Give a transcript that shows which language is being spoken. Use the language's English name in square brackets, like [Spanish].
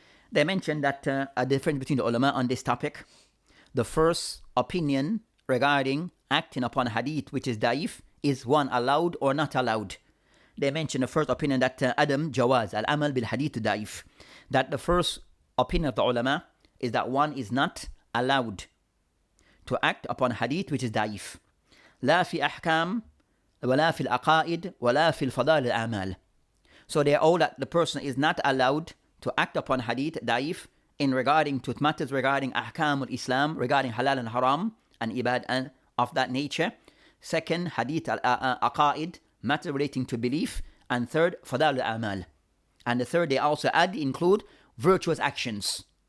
[English] They mentioned that a difference between the ulama on this topic. The first opinion regarding acting upon hadith which is da'if is one allowed or not allowed. They mentioned the first opinion that [Arabic] Adam Jawaz al-amal bil hadith da'if. [English] That the first opinion of the ulama is that one is not allowed to act upon hadith which is da'if. [Arabic] لا في أحكام ولا في العقائد ولا في الفضائل الأعمال. [English] So they are all that the person is not allowed to act upon hadith da'if in regarding to matters regarding ahkam al-Islam, regarding halal and haram and ibad and of that nature. Second, hadith al-aqaid, matter relating to belief. And third, fadal al-amal. And the third, they also include virtuous actions.